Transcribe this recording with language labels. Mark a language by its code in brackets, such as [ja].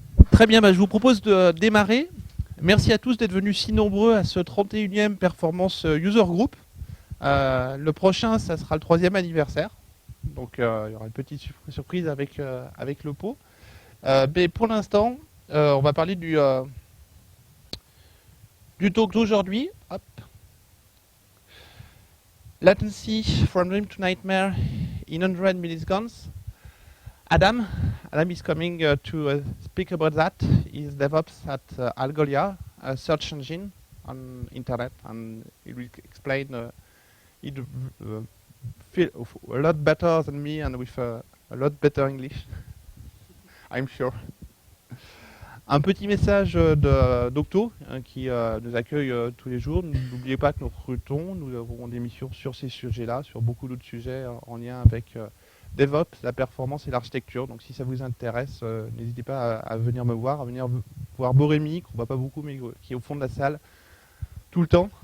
[fr] Très bien, je vous propose de démarrer. Merci à tous d'être venus si nombreux à ce 31e Performance User Group. Le prochain, ça sera le 3e anniversaire. Donc il y aura une petite surprise avec le pot. Mais pour l'instant, on va parler du talk d'aujourd'hui. [en] Latency from dream to nightmare in 100 milliseconds. Adam is coming to speak about that. He's DevOps at Algolia, a search engine on internet, and he will explain it a lot better than me and with a lot better English, I'm sure. [fr] Un petit message d'Octo qui nous accueille tous les jours. N'oubliez pas que nous recrutons, nous avons des missions sur ces sujets-là, sur beaucoup d'autres sujets en lien avec DevOps, la performance et l'architecture. Donc si ça vous intéresse, n'hésitez pas à venir me voir, à venir voir Borémy, qu'on ne voit pas beaucoup, mais qui est au fond de la salle tout le temps.